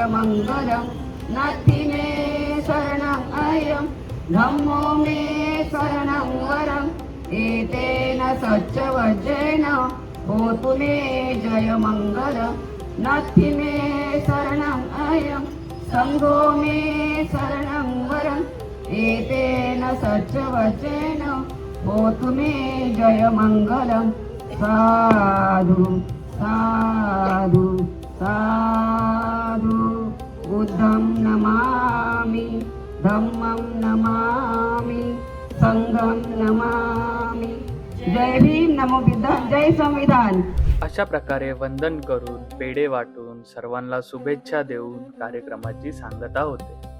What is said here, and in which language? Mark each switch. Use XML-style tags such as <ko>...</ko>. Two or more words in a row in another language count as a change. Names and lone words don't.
<pi>मङ्गलं नत्थि मे शरणं अयं धम्मो मे शरणं वरं एतेन सच्चवज्रेण होतु मे जय मङ्गलं नत्थि मे शरणं अयं संघो मे शरणं वरं एतेन सच्चवज्रेण होतु मे जय मङ्गलं साधु साधु साधु बुद्धं नमामि धम्मं नमामि संघं नमामि</pi> <mr>जय भीम</mr> <pi>नमो बुद्धाय</pi> <mr>जय संविधान. अशा प्रकारे वंदन करून पेढे वाटून सर्वांना शुभेच्छा देऊन कार्यक्रमाची सांगता होते.</mr>